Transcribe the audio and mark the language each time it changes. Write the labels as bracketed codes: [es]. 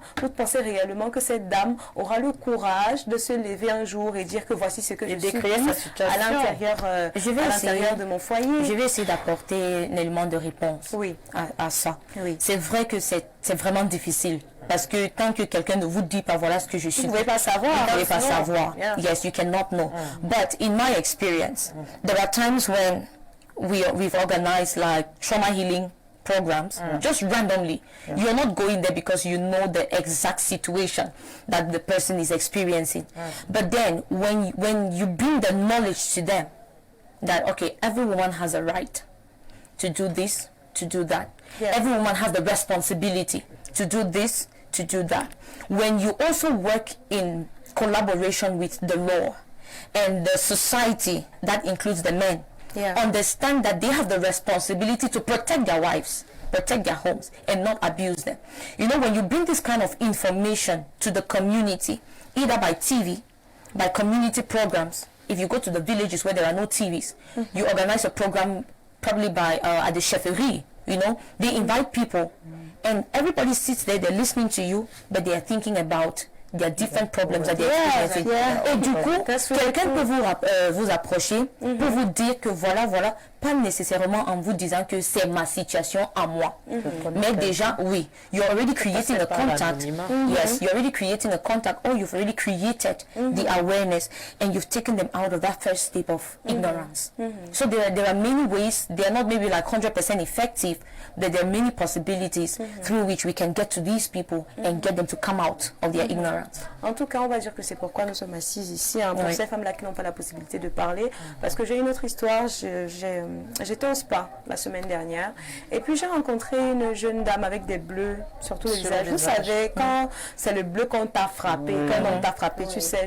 [fr] Vous pensez réellement que cette dame aura le courage de se lever un jour et dire que voici ce que je suis à l'intérieur de mon foyer? Je vais essayer d'apporter un élément de réponse à ça. Oui. C'est vrai que c'est vraiment difficile. Parce que tant que quelqu'un ne vous dit pas voilà ce que je suis, vous ne pouvez pas savoir. Vous ne pouvez pas savoir. [en] Yes, you cannot know. But in my experience, there are times when we've organized like trauma healing programs just randomly. You're not going there because you know the exact situation that the person is experiencing. But then when you bring the knowledge to them that okay, every woman has a right to do this, to do that. Every woman has the responsibility to do this, to do that. When you also work in collaboration with the law and the society, that includes the men, understand that they have the responsibility to protect their wives, protect their homes, and not abuse them. You know, when you bring this kind of information to the community, either by TV, by community programs, if you go to the villages where there are no TVs, you organize a program probably by at the chefferie, you know, they invite people and everybody sits there, they're listening to you, but they are thinking about their different problems that they're experiencing. [fr] Et du coup, quelqu'un peut vous approcher, peut vous dire que voilà, pas nécessairement en vous disant que c'est ma situation à moi. Mais déjà, oui, [en] you're already creating a contact. Yes, you're already creating a contact, or you've already created the awareness, and you've taken them out of that first step of ignorance. So there are many ways. They are not maybe like 100% effective, but there are many possibilities through which we can get to these people and get them to come out of their ignorance. [fr] En tout cas, on va dire que c'est pourquoi nous sommes assises ici, hein, pour ces femmes-là qui n'ont pas la possibilité de parler. Parce que j'ai une autre histoire. J'étais au spa la semaine dernière. Et puis j'ai rencontré une jeune dame avec des bleus sur tout le visage. Vous savez, quand c'est le bleu qu'on t'a frappé, quand on t'a frappé, tu sais.